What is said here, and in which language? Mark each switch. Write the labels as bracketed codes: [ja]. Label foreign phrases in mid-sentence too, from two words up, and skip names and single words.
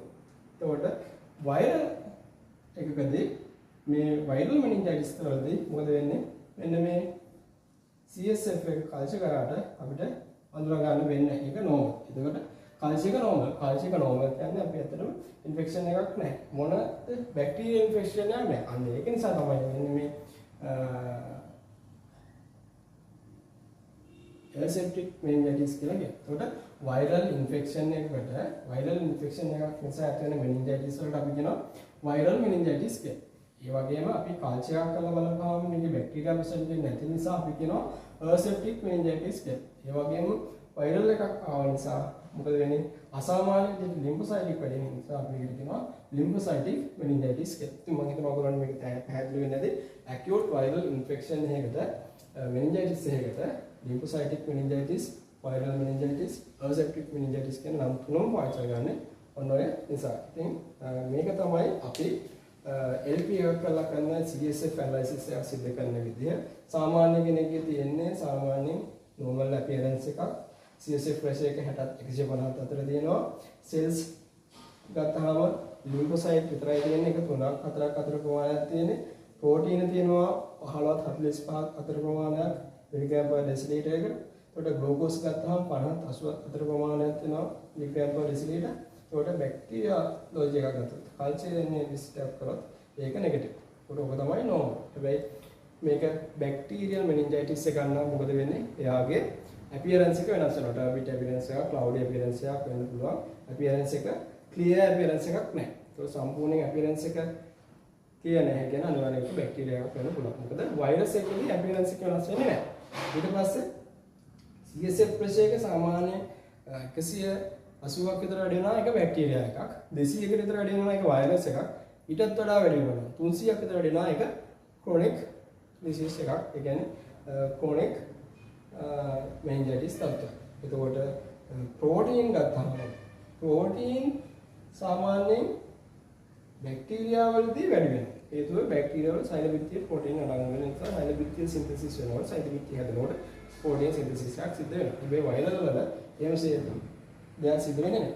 [si] එතකොට වෛරල් එකකදී මේ [en] viral meningitis [si] වලදී මොකද වෙන්නේ? මෙන්න මේ CSF එක කල්චර් කරාට අපිට අඳුර ගන්න වෙන්නේ ඒක නෝමල්. එතකොට කල්චර් එක නෝමල්. කල්චර් එක නෝමල් කියන්නේ අපි ඇත්තටම ඉන්ෆෙක්ෂන් එකක් නැහැ. මොන [en] bacterial infection [si] එකක් නැහැ. අන්න ඒක නිසා තමයි මෙන්න මේ [en] aseptic meningitis [si] කියලා කියන්නේ. එතකොට [en] viral infection [si] එකකට [en] viral infection [si] එකක් නිසා ඇති වෙන meningitis වලට අපි කියනවා [en] viral meningitis [si] කියලා. ඒ වගේම අපි කල්චර් එකක් කරලා බලපුවාම මේකේ බැක්ටීරියා ප්‍රසන්ට් වෙන්නේ නැති නිසා අපි කියනවා [en] aseptic meningitis [si] කියලා. ඒ වගේම වෛරල් එකක් ආව නිසා මොකද වෙන්නේ? අසාමාන්‍ය විදිහට ලිම්ෆොසයිටික් වැඩි වෙන නිසා අපි ඒකට කියනවා [en] lymphocytic meningitis [si] කියලා. ඉතින් මම හිතනවා ඔයගොල්ලන්ට මේක පැහැදිලි වෙන්නේ නැති [en] acute viral infection [si] එකකට මෙනින්ජයිටිස් එකකට [en] lymphocytic meningitis, viral meningitis, aseptic meningitis [si] කියන නම් තුනම පාවිච්චි කරගන්නේ ඔන්න ඔය නිසා. ඉතින් මේක තමයි අපි LP එකක් කරලා කරන [en] CSF analysis [si] එක සිදු කරන විදිහ. සාමාන්‍ය කෙනෙක්ගේ තියෙන්නේ සාමාන්‍යයෙන් [en] normal appearance [si] එකක්. [en] CSF pressure [si] එක 60 150 අතර තියෙනවා. cells ගත්තාම lymphocyte විතරයි තියෙන්නේ. ඒක 3ක් 4ක් අතර ප්‍රමාණයක් තියෙන්නේ. protein තියෙනවා 15ත් 45ක් අතර ප්‍රමාණයක් [en] milligram per deciliter [si] එක. එතකොට glucose ගත්තාම 50ත් 80ත් අතර ප්‍රමාණයක් තියෙනවා [en] milligram per deciliter. [si] එතකොට බැක්ටීරියා ලෝජි එකක් ගත්තොත් කල්චර් එන්නේ ඩිස්ටර්බ් කරොත් ඒක නෙගටිව්. ඒකට ඔක තමයි නෝමල්. හැබැයි මේක [en] bacterial meningitis [si] එක ගන්නවා මොකද වෙන්නේ? එයාගේ appearance එක වෙනස් වෙනවා. [en] turbid appearance [si] එකක්, [en] cloudy appearance [si] එකක් වෙන්න පුළුවන්. appearance එක [en] clear appearance [si] එකක් නැහැ. ඒක සම්පූර්ණ appearance එක clear නැහැ කියන අනිවාර්යයෙන්ම බැක්ටීරියා එකක් වෙන්න පුළුවන්. මොකද virus එකේදී appearance එක වෙනස් වෙන්නේ නැහැ. ඊට පස්සේ [en] CSF pressure [si] එක සාමාන්‍ය 180ක් විතර වැඩි වෙනවා ඒක බැක්ටීරියා එකක්. 200කට විතර වැඩි වෙනවා ඒක virus එකක්. ඊටත් වඩා වැඩි වෙනවා 300ක් විතර වැඩි වෙනවා ඒක [en] chronic disease [si] එකක්. ඒ කියන්නේ [en] chronic meningitis [si] තත්ත්වයක්. එතකොට ප්‍රෝටීන් ගත්තාම ප්‍රෝටීන් සාමාන්‍යයෙන් බැක්ටීරියා වලදී වැඩි වෙනවා. හේතුව බැක්ටීරියා වල සෛලබිත්තිය ප්‍රෝටීන් අඩංගු වෙන නිසා සෛලබිත්තිය සින්තසිස් වෙනවා. සෛලබිත්තිය හැදෙනකොට [en] protein synthesis [si] එකක් සිද්ධ වෙනවා. හැබැයි වෛරල් වල එහෙම දෙයක් සිද්ධ වෙන්නේ නැහැ.